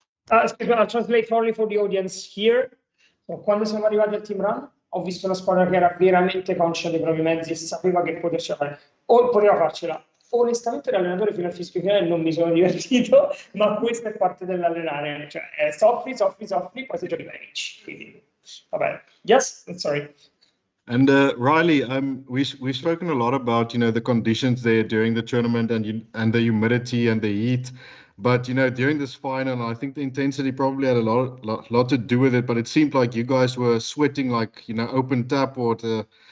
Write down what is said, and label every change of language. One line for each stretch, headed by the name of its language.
English: I'll translate only for the audience here.
Italian: So, quando siamo arrivati al team run, ho visto una squadra che era veramente conscia dei propri mezzi e sapeva che poteva farcela. Onestamente l'allenatore fino al fischio finale non mi sono divertito, ma questa è parte dell'allenare. Cioè, soffri, poi si giochi bene. Quindi, va bene.
English: Yes, sorry. And Riley, we've spoken a lot about the conditions there during the tournament and the humidity and the heat, but during this final, I think the intensity probably had a lot to do with it. But it seemed like you guys were sweating like open tap water.